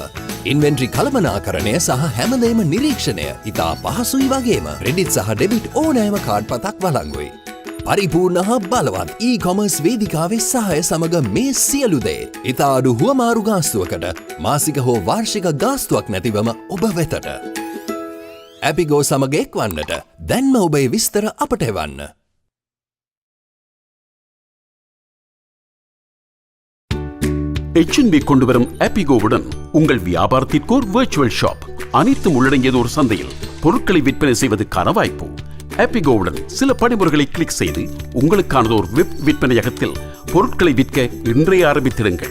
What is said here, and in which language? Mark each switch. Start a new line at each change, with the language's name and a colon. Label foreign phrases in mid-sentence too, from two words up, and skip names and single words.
Sinhala: ඉන්වෙන්ටරි කළමනාකරණය සහ හැමදේම නිරීක්ෂණය ඉතා පහසුයි වගේම ක්‍රෙඩිට් සහ ඩෙබිට් ඕනෑම කාඩ් පතක් වළංගුයි. පරිපූර්ණ හා බලවත් e-commerce වේදිකාවේ සහාය සමග මේ සියලු දේ ඉතා අඩු හුවමාරු ගාස්තුවකට මාසික හෝ වාර්ෂික ගාස්තුවක් නැතිවම ඔබ වෙතට. Appigo සමග එක්වන්නට දැන්ම ඔබේ විස්තර අපට එවන්න.
Tamil: HNB கொண்டு வரும் Appigoவுடன் உங்கள் வியாபாரத்திற்கு ஒரு
English: virtual shop
Tamil: அனைத்தும் உள்ளடங்கியது ஒரு சந்தையில் பொருட்களை விற்பனை செய்வதற்கான வாய்ப்பு. Appigoவுடன் சில படிமுறைகளை கிளிக் செய்து உங்களுக்கானது ஒரு வெப் விற்பனையகத்தில் பொருட்களை விற்க இன்றே ஆரம்பித்திடுங்கள்.